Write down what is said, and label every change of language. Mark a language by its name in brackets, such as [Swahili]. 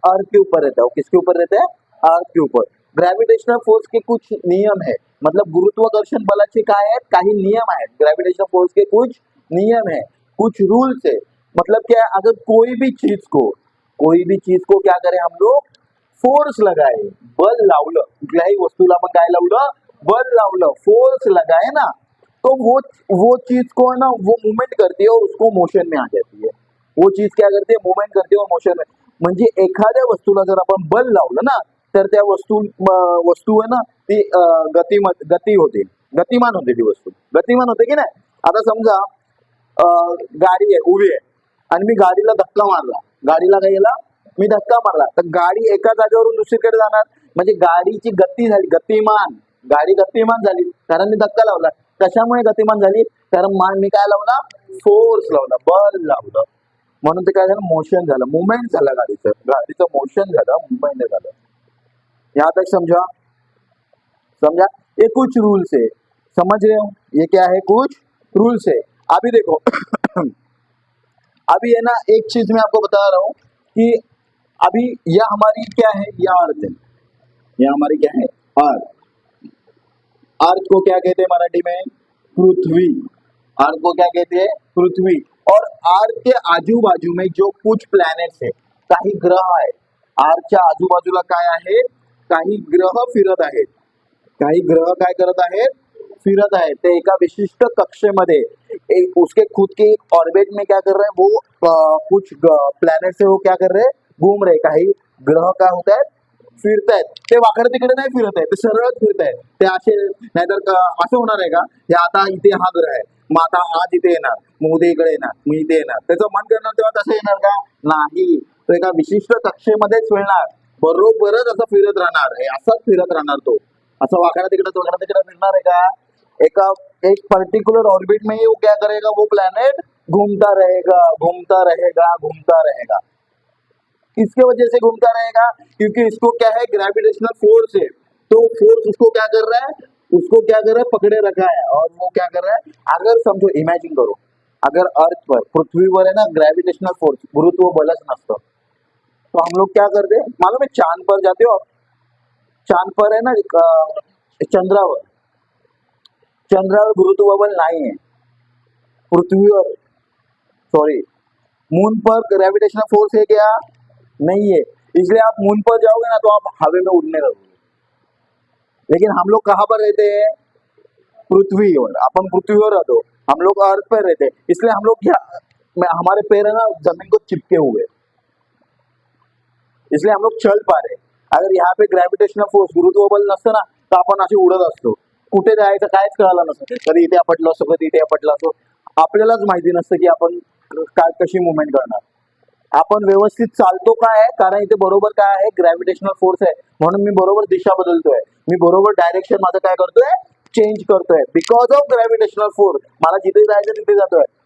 [Hindi] अर्थ के ऊपर रहता है। वो किसके ऊपर रहता है? अर्थ के ऊपर। ग्रेविटेशनल फोर्स के कुछ नियम है, मतलब [Marathi] गुरुत्वाकर्षण बलाचे काय आहेत? काही नियम आहेत। [Hindi] ग्रेविटेशनल फोर्स के कुछ नियम है, कुछ रूल्स है। मतलब क्या है? अगर कोई भी चीज को क्या करें हम लोग? फोर्स लगाए, [Marathi] बल लावलं, कुठल्याही वस्तूला आपण काय लावलं? बल लावलं, [Hindi] फोर्स लगाए ना, तो वो चीज को है ना, वो मूवमेंट करती है और उसको मोशन में आ जाती है। वो चीज क्या करते? मूवमेंट करते और मोशन में। [Marathi] म्हणजे एखाद्या वस्तूला जर आपण बल लावलं ना, तर त्या वस्तू आहे ना ती गती होते, गतिमान होते ती वस्तू, गतिमान होते की नाही? आता समजा गाडी आहे, उभी आहे, आणि मी गाडीला धक्का मारला, गाडीला काय केला? मी धक्का मारला, तर गाडी एका जागेवरून दुसरीकडे जाणार, म्हणजे गाडीची गती झाली, गतिमान, गाडी गतिमान झाली कारण मी धक्का लावला। कशामुळे गतिमान झाली? कारण मी काय लावला? फोर्स लावला, बल लावलं, म्हणून ते काय झालं? मोशन झालं, मुवमेंट झालं, गाडीचं मोशन झालं, मुवमेंट झालं। [Hindi] यहाँ तक समझा? समझा? ये कुछ रूल्स है, समझ रहे हो? ये क्या है? कुछ रूल्स है। अभी देखो अभी है ना, एक चीज मैं आपको बता रहा हूँ कि अभी यह हमारी क्या है? यह अर्थ है, यह हमारी क्या है? अर्थ। अर्थ को क्या कहते हैं मराठी में? पृथ्वी। अर्थ को क्या कहते हैं? पृथ्वी। और अर्थ के आजू बाजू में जो कुछ प्लॅनेट्स है, [Marathi] काही ग्रह आहे, अर्थच्या आजूबाजूला काय आहे? काही ग्रह फिरत आहेत, काही ग्रह काय करत आहेत? फिरत आहेत। ते एका विशिष्ट कक्षेमध्ये [Hindi] उसके खुद के ऑर्बिट में क्या कर रहे हैं? वो कुछ प्लॅनेट से वो क्या कर रहे हैं? घूम रहे। [Marathi] काही ग्रह काय होत आहेत? फिरतायत। ते वाकडे तिकडे नाही फिरत आहे, ते सरळच फिरतायत। ते असे नाहीतर असं होणार आहे का? हे आता इथे हा ग्रह आहे, मग आता आज इथे येणार, मग उद्या इकडे येणार, मग इथे येणार, त्याचं मन करणार तेव्हा तसं येणार का? नाही, तो एका विशिष्ट कक्षेमध्येच फिरणार, बरोबरच असं फिरत राहणार आहे, असाच फिरत राहणार तो, असं वाकडा तिकडे फिरणार आहे का? [Hindi] एका एक पर्टिकुलर ऑर्बिट में ही वो क्या करेगा, वो प्लैनेट घूमता रहेगा घूमता रहेगा घूमता रहेगा। किसके वजह से घूमता रहेगा? क्योंकि इसको क्या है, ग्रेविटेशनल फोर्स है, तो फोर्स उसको क्या कर रहा है, उसको क्या कर रहा है, पकड़े रखा है, और वो क्या कर रहा है, अगर समझो इमेजिन करो, अगर अर्थ पर पृथ्वीवर है ना ग्रेविटेशनल फोर्स [Marathi] गुरुत्व बलच नसतं, [Hindi] तो हम लोग क्या करते हैं मालूम है, चांद पर जाते हो आप, चांद पर है ना चंद्रावर, चंद्रावर गुरुत्व बल नहीं है, पृथ्वीवर सॉरी मून पर ग्रेविटेशनल फोर्स है क्या, नहीं है, इसलिए आप मून पर जाओगे ना तो आप हवा में उड़ने लगोगे। लेकिन हम लोग कहाँ पर रहते हैं, पृथ्वीवर, अपन पृथ्वीवर रहते हो, हम लोग अर्थ पर रहते हैं, इसलिए हम लोग हमारे पैर है ना जमीन को चिपके हुए, इसलिए हम लोग चल पा रहे। [Marathi] अगर यहाँ पे ग्रॅव्हिटेशनल फोर्स गुरुत्व बल नसतं ना तर आपण असे उडत असतो, कुठे जायचं कायच कळालं नसतं, कधी इथे आपटलं असतो कधी इथे आपटलं असतो, आपल्यालाच माहिती नसतं की आपण काय कशी मुवमेंट करणार, आपण व्यवस्थित चालतो काय आहे, कारण इथे बरोबर काय आहे ग्रॅव्हिटेशनल फोर्स आहे, म्हणून मी बरोबर दिशा बदलतोय, मी बरोबर डायरेक्शन माझं काय करतोय चेंज करतोय, [English] because of gravitational force, [Marathi] मला जिथे जायचं तिथे जातोय।